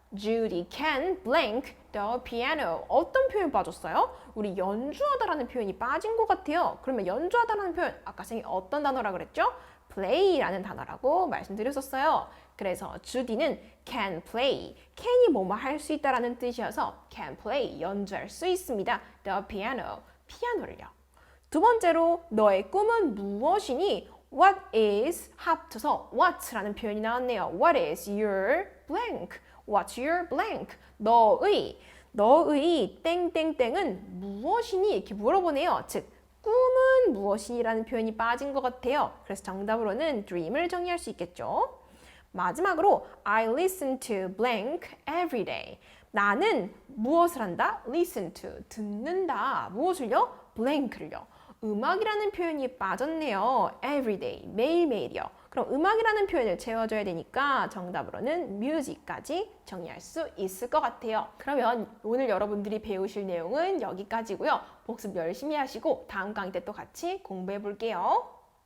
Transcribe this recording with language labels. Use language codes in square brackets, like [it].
[en] Judy can blank the piano. 어떤 표현 빠졌어요? [ko] 우리 연주하다라는 표현이 빠진 것 같아요. 그러면 연주하다라는 표현 아까 선생님이 어떤 단어라 그랬죠? play라는 단어라고 말씀드렸었어요. 그래서 주디는 can play. can이 뭐뭐 할 수 있다라는 뜻이어서 can play, 연주할 수 있습니다. the piano, 피아노를요. 두 번째로 너의 꿈은 무엇이니? What is 합쳐서 what라는 표현이 나왔네요. [en] What is your blank? What's your blank? [ko] 너의 땡땡땡은 무엇이니? 이렇게 물어보네요. 즉, 꿈은 무엇이니라는 표현이 빠진 것 같아요. 그래서 정답으로는 dream을 정의할 수 있겠죠. [en] 마지막으로 I listen to blank every day. [ko] 나는 무엇을 한다? listen to, 듣는다. 무엇을요? blank를요. 음악이라는 표현이 빠졌네요. every day, 매일매일이요. 그럼 음악이라는 표현을 채워줘야 되니까 정답으로는 music까지 정리할 수 있을 것 같아요. 그러면 오늘 여러분들이 배우실 내용은 여기까지고요. 복습 열심히 하시고 다음 강의 때 또 같이 공부해 볼게요.